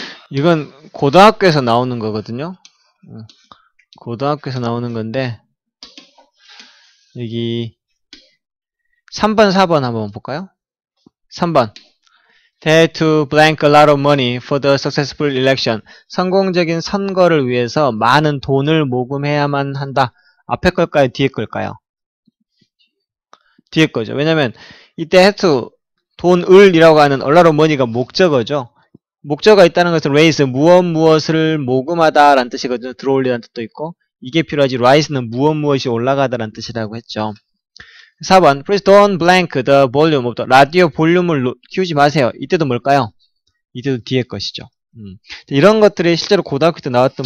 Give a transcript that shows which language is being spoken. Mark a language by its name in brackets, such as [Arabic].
[Korean] 이건 고등학교에서 나오는 거거든요. 고등학교에서 나오는 건데 여기 3번, 4번 한번 볼까요? 3번. [English] They had to blank a lot of money for the successful election. [Korean] 성공적인 선거를 위해서 많은 돈을 모금해야만 한다. 앞에 걸까요? 뒤에 걸까요? 뒤에 거죠. 왜냐면 이때 had to 돈을이라고 하는 a lot of money가 목적어죠. 목적어가 있다는 것은 raise 무엇을 모금하다 라는 뜻이거든요. 들어올리라는 뜻도 있고 이게 필요하지 rise는 무엇이 올라가다 라는 뜻이라고 했죠. [English] 4번 Please don't blank the volume of the [Korean] 라디오 볼륨을 키우지 마세요. 이때도 뭘까요? 이때도 뒤에 것이죠. 이런 것들이 실제로 고등학교 때 나왔던